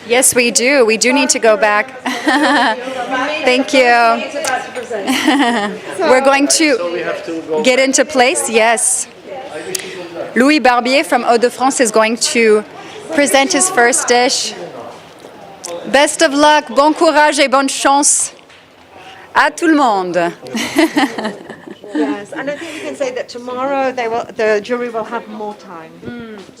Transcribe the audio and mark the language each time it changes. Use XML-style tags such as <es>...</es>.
<en>Yes, we do. We do need to go back. Thank you. We're going to So we have to go get into place, yes. Louis Barbier from Hauts-de-France is going to present his first dish. Best of luck,</en> <fr>bon courage et bonne chance à tout le monde.</fr> <en>Yes, and I think we can say that tomorrow the jury will have more time.</en>